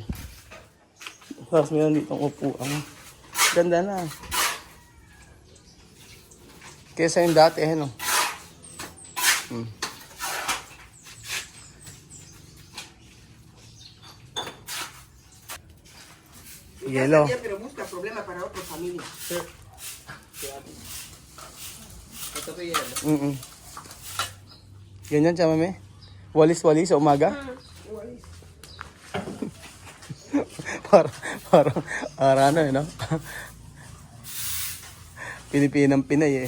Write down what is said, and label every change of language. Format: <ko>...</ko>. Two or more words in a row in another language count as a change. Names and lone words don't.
<tl>Tapos meron ditong upuan. Ganda na. Kesa yung dati eh, no? Yellow.</tl> <es>Pero busca problema para otra familia.</es> <tl>Ganyan siya, mami. Walis-walis sa umaga. para ano eh, no? Pinipinang Pinay eh.</tl>